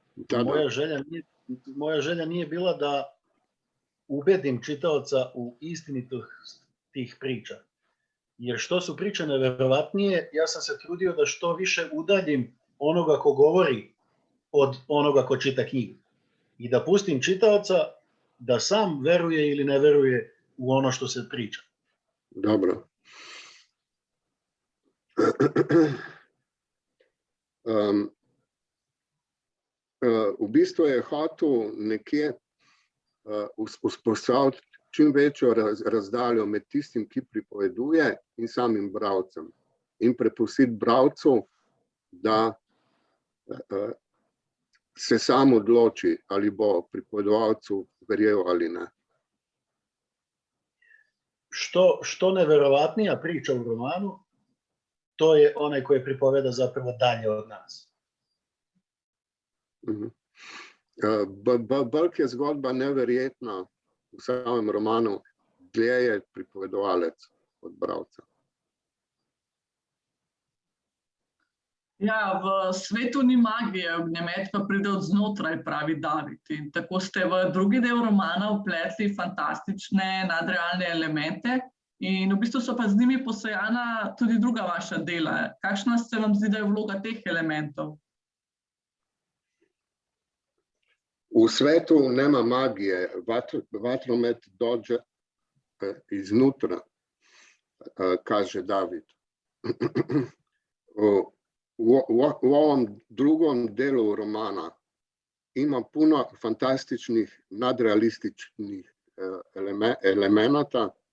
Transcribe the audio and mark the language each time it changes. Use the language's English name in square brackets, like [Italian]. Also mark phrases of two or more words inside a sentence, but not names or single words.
[Serbian] Moja želja nije bila da ubedim čitaoca u istinitost tih priča. Jer što su priče neverovatnije, ja sam se trudio da što više udaljim onoga ko govori od onoga ko čita knjigu. I da pustim čitaoca da sam veruje ili ne veruje u ono što se priča. Dobro. [Slovenian] V bistvu je hotel nekje vzpostaviti čim večjo razdaljo med tistim, ki pripoveduje, in samim bralcem. In prepustiti bralcu, da se sam odloči, ali bo pripovedovalcu verjel ali ne. [Serbian] Što neverovatnija priča u romanu, to je onaj koji pripoveda zapravo dalje od nas. [Slovenian] Bolj je zgodba neverjetna v samem romanu, dlje je pripovedovalec od bralca. Ja, v svetu ni magije, ognjemet pa pride od znotraj, pravi David. In tako ste v drugi del romana vpletli fantastične nadrealne elemente in v bistvu so pa z njimi posejana tudi druga vaša dela. Kakšna se vam zdi, da je vloga teh elementov? [Serbian] V svetu nema magije, vatromet dođe iznutra, kaže David. U ovom drugom delu romana ima puno fantastičnih, nadrealističnih elemenata.